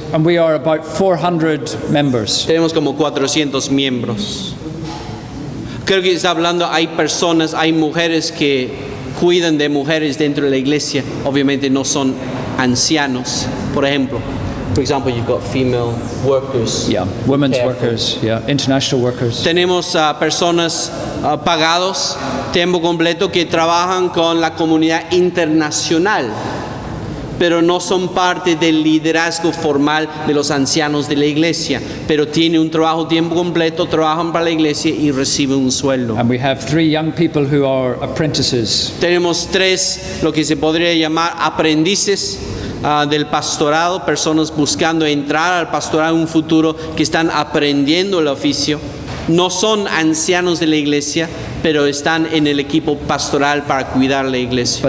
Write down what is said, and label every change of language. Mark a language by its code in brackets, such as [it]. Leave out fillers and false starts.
[en] and we are about 400 members. [es] Tenemos como 400 miembros. Creo que está hablando, hay personas, hay mujeres que cuidan de mujeres dentro de la iglesia. Obviamente no son ancianos. Por ejemplo, [en] for example, you've got female workers. Yeah, women's Care. workers, yeah, international workers. [es] Tenemos personas pagados, tiempo completo, que trabajan con la comunidad internacional, pero no son parte del liderazgo formal de los ancianos de la iglesia, pero tienen un trabajo tiempo completo, trabajan para la iglesia y reciben un sueldo. [en] And we have 3 young people who are apprentices. [es] Tenemos 3, lo que se podría llamar aprendices del pastorado, personas buscando entrar al pastorado en un futuro, que están aprendiendo el oficio. No son ancianos de la iglesia, pero están en el equipo pastoral para cuidar la iglesia.